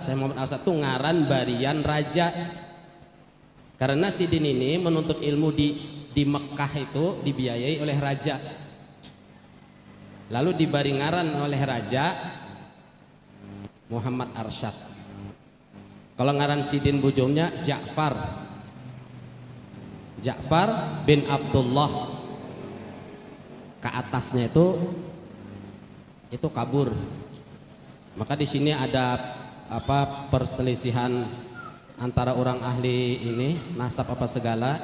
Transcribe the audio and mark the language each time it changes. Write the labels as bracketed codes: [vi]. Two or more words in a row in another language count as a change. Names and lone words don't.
[bjn] Syekh Muhammad Arsad itu ngaran barian raja. Karena sidin ini menuntut ilmu di Mekah itu dibiayai oleh raja. Lalu diberi ngaran oleh raja Muhammad Arsad. Kalau ngaran sidin bujurnya Ja'far bin Abdullah. Ke atasnya itu kabur. [id] Maka di sini ada perselisihan antara orang ahli ini nasab apa segala.